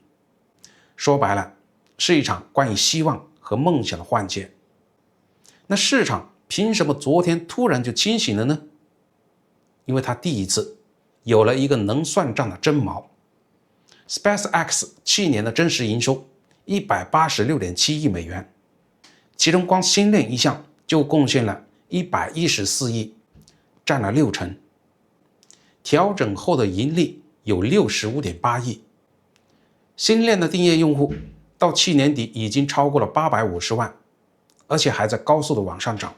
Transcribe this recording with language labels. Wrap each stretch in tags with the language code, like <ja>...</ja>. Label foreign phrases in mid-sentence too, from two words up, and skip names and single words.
<zh>說白了，是一場關於希望和夢想的幻覺。那市場憑什麼昨天突然就清醒了呢？因為他第一次有了一個能算賬的真毛。SpaceX 去年的真實營收186.7億美元，其中光星鏈一項就貢獻了114億，佔了60%。調整後的盈利有65.8億。星鏈的訂閱用戶到去年底已經超過了850萬，而且還在高速的往上漲。</zh>